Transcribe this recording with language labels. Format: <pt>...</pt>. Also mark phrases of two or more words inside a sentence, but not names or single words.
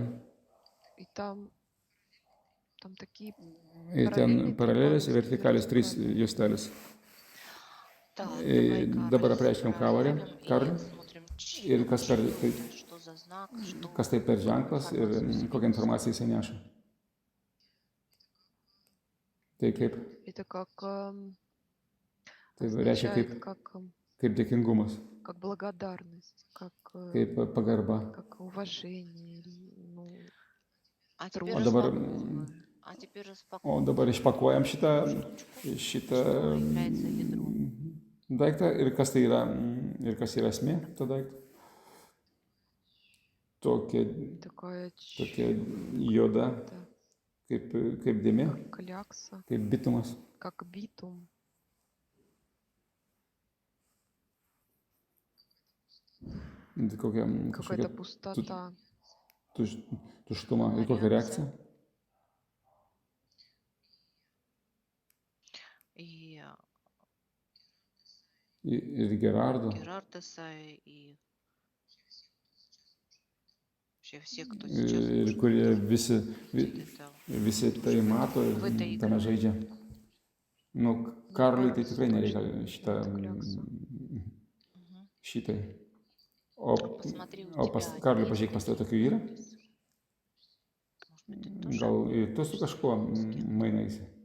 <ru>там такие</ru> <lt>ten paralelės ir vertikalės trys</lt> <ru>вертикали.</ru> <lt>juostelės.</lt> <ru>Так, давай,</ru> <lt>Dabar</lt> <ru>Кароль,</ru> <lt>apreiškiam</lt> <ru>проверим</ru> <lt>Karoliui.</lt> <ru>и смотрим,</ru> <lt>Ir kas per, tai,</lt> <ru>что за знак, что</ru> <lt>kas tai per ženklas ir</lt> <ru>информацию</ru> <lt>kokią informaciją jisai neša. Tai kaip,</lt> <ru>Это как</ru> <lt>tai reiškia</lt> <ru>означает,</ru> <lt>kaip dėkingumas,</lt> <ru>как благодарность,</ru> <lt>kaip pagarba.</lt> <ru>как уважение. Ну, А Труд. теперь</ru> <lt>O dabar,</lt> <ru>распаковываем. А теперь</ru> <lt>o</lt> <ru>распаковываем.</ru> <lt>dabar išpakuojam šitą</lt> <ru>Что является ядром?</ru> <lt>daiktą ir kas tai yra, ir kas yra esmė to daikto.</lt> <ru>такая</ru> <lt>Tokia juoda, kaip dėmė,</lt> <ru>как клякса,</ru> <lt>kaip bitumas.</lt> <ru>как битум.</ru> <lt>Kokia</lt> <ru>Какая-то</ru> <lt>kažkokia</lt> <ru>пустота.</ru> <lt>tuštuma ir kokia reakcija. Ir Gerardo.</lt> <ru>Герардеса и вообще все, кто сейчас</ru> <lt>Ir</lt> <ru>может</ru> <lt>kurie</lt> <ru>видеть это.</ru> <lt>visi tai mato ir</lt> <ru>В этой</ru> <lt>tame</lt> <ru>игре.</ru> <lt>žaidžia. Nu, Karoliui tai tikrai nereikia Мгм. šitai.</lt> <ru>Посмотри, у</ru> <lt>O</lt> <ru>тебя</ru> <lt>pas Karoliui,</lt> <ru>есть</ru> <lt>pažiūrėk, pas tave tokių yra?</lt> <ru>Герардес? Может быть, ты тоже?</ru> <lt>Gal ir tu su kažkuo mainaisi?</lt>